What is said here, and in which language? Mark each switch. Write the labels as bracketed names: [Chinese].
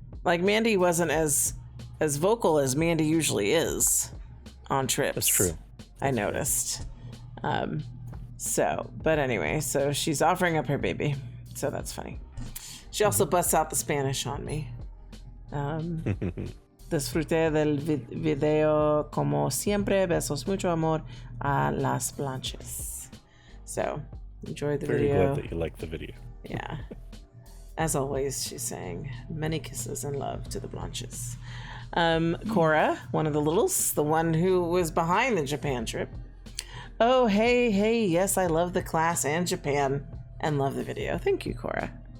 [English] Like Mandy wasn't as vocal as Mandy usually is on trips. That's true. I noticed. But anyway, so she's offering up her baby. So that's funny. She also busts out the Spanish on me. [Spanish] Disfruté del video como siempre. Besos, mucho amor a las Blanches. [English] So, enjoy the video. Very glad that you like the video. Yeah. As always, she's saying many kisses and love to the Blanches. Cora, one of the littles, the one who was behind the Japan trip. Oh, hey, yes, I love the class and Japan and love the video. Thank you, Cora.